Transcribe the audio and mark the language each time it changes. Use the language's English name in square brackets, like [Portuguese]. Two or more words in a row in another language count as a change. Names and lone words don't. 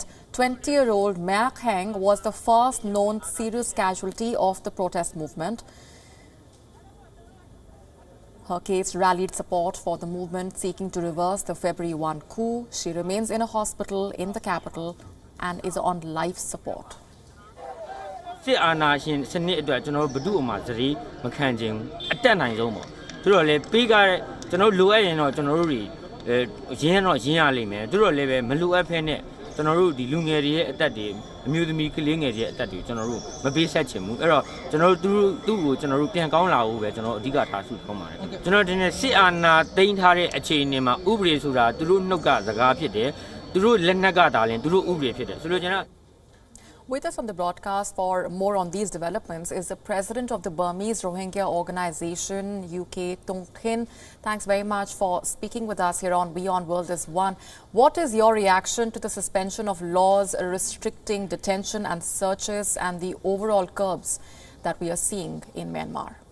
[English] 20-year-old Ma Heng was the first known serious casualty of the protest movement. Her case rallied support for the movement seeking to reverse the February 1 coup. She remains in a hospital in the capital and is on life support. [Burmese] စစ်အာဏာရှင်စနစ်အတွက်ကျွန်တော်တို့ဘဒုအမှာသတိမခံခြင်းအတက်နိုင်ဆုံးပေါ့သူတို့လည်းပြီးကားကျွန်တော်လိုအပ်ရင်တော့ကျွန်တော်တို့တွေရင်းတော့ရင်းရလိမ့်မယ်သူတို့လည်းပဲမလိုအပ်ဖဲနဲ့ကျွန်တော်တို့ဒီလူငယ်တွေရဲ့အသက်တွေအမျိုးသမီးကလေးငယ်တွေရဲ့အသက်တွေကျွန်တော်တို့မပေးဆက်ချင်ဘူးအဲ့တော့ကျွန်တော်တို့သူ့ကိုကျွန်တော်တို့ပြန်ကောင်းလာဖို့ပဲကျွန်တော်အဓိကထားဆုတောင်းပါတယ်ကျွန်တော်ဒီနေ့စစ်အာဏာသိမ်းထားတဲ့အခြေအနေမှာဥပဒေဆိုတာသူတို့နှုတ်ကစကားဖြစ်တယ်သူတို့လက်နက်ကဒါလည်းသူတို့ဥပဒေဖြစ်တယ်ဆိုလို့ကျွန်တော် [English] With us on the broadcast for more on these developments is the president of the Burmese Rohingya organization, UK, Tung Khin. Thanks very much for speaking with us here on WION World is One. What is your reaction to the suspension of laws restricting detention and searches and the overall curbs that we are seeing in Myanmar?